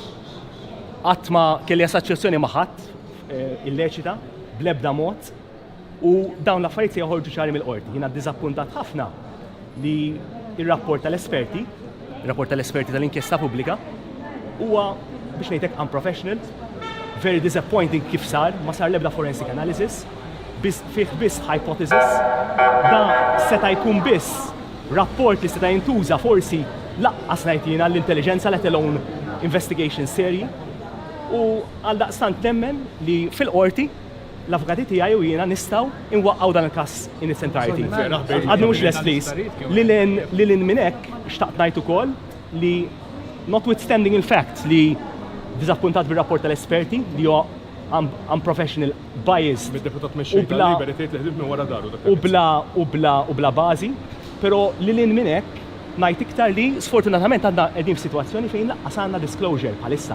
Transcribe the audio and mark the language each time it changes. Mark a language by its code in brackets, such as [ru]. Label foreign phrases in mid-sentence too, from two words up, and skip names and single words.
[mt] Qatt ma kelli assoċjazzjoni ma' ħadd illeċita bl-ebda mod u dawn l-affarijiet se joħorġu ċari mill-qorti. Jiena ddiżappuntat ħafna li il-rapport tal-esperti tal-inkjesta pubblika huwa biex ngħidlek [en] unprofessional, very disappointing [mt] kif sar, ma sar l-ebda [en] forensic analysis, [mt] fih biss hypothesis, da seta' jkun biss rapport li seta' jintuża forsi laqqas ngħid l-intelligenza [en] let alone investigation [mt] serji u għal daqstant nemmen li fil-qorti l-avukati tiegħi u jiena nistgħu inwaqqgħu dan il-każ [en] in its entirety. [mt] Għadni mhux [en] less please. [mt] Lilin minn hekk xtaqt ngħid ukoll li notwithstanding il-fact li diżappuntat bir-rapport tal-esperti li huwa [en] unprofessional biased [mt] u bla bażi, però lilin minn hekk ngħid iktar li sfortunatament għandna qegħdin f'sitwazzjoni fejn laqqas għandna disclosure bħalissa.